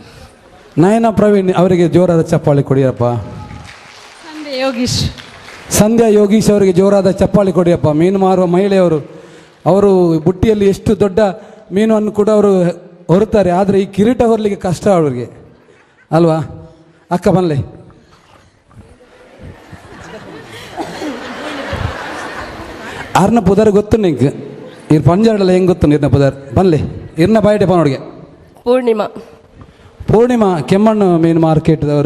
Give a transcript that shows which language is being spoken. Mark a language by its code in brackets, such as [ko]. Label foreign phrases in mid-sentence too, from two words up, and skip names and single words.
[kn] ನಯನ ಪ್ರವೀಣ್ ಅವರಿಗೆ ಜೋರಾದ ಚಪ್ಪಾಳೆ ಕೊಡಿಯಪ್ಪ. ಸಂಧ್ಯಾ ಯೋಗೀಶ್. ಸಂಧ್ಯಾ ಯೋಗೀಶ್ ಅವರಿಗೆ ಜೋರಾದ ಚಪ್ಪಾಳೆ ಕೊಡಿಯಪ್ಪ. ಮೀನು ಮಾರುವ ಮಹಿಳೆಯವರು, ಅವರು ಬುಟ್ಟಿಯಲ್ಲಿ ಎಷ್ಟು ದೊಡ್ಡ ಮೀನನ್ನು ಕೂಡ ಅವರು ಹೊರುತ್ತಾರೆ, ಆದರೆ ಈ ಕಿರೀಟ ಹೊರಲಿಕ್ಕೆ ಕಷ್ಟ ಅವರಿಗೆ ಅಲ್ವಾ ಅಕ್ಕ? [tcy] ಬನ್ಲೆ ಆರ್ನ ಪುದರ್ [kn] ಗೊತ್ತು ನಿಂಗೆ [tcy] ಇರ್ ಪಂಜಾಡಲ್ಲ [kn] ಹೆಂಗೆ ಗೊತ್ತು [tcy] ನಿರ್ನ ಪುದರ್ ಬನ್ಲೆ ಇರ್ನ ಬಾಯಿಡೆ ಪನೋಡಿಗೆ. [kn] ಪೂರ್ಣಿಮಾ. ಪೂರ್ಣಿಮಾ ಕೆಮ್ಮಣ್ಣು ಮೀನು ಮಾರ್ಕೆಟ್ದವರು.